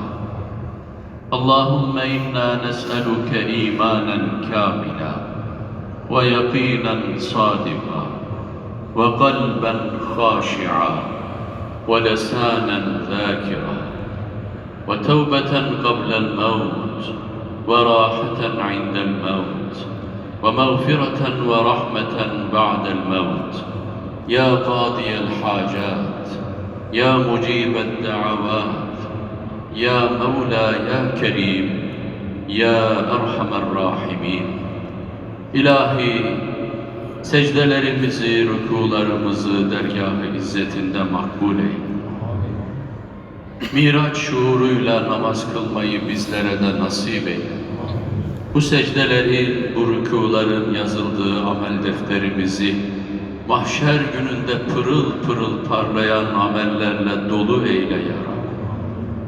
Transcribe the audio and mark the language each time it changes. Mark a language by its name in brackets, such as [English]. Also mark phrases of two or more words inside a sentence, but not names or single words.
[Arabic] اللهم إنا نسألك إيمانا كاملا، ويقينا صادقا، وقلبا خاشعا، ولسانا ذاكرا، وتوبة قبل الموت، وراحة عند الموت، ومغفرة ورحمة بعد الموت. يا قاضي الحاجات، يا مجيب الدعوات، يا مولى يا كريم، يا أرحم الراحمين. [Turkish] İlahi, secdelerimizi, rükularımızı dergâh-ı izzetinde makbul eyle. Miraç şuuruyla namaz kılmayı bizlere de nasip eyle. Bu secdelerin, bu rükuların yazıldığı amel defterimizi mahşer gününde pırıl pırıl parlayan amellerle dolu eyle [Arabic] يا ربي.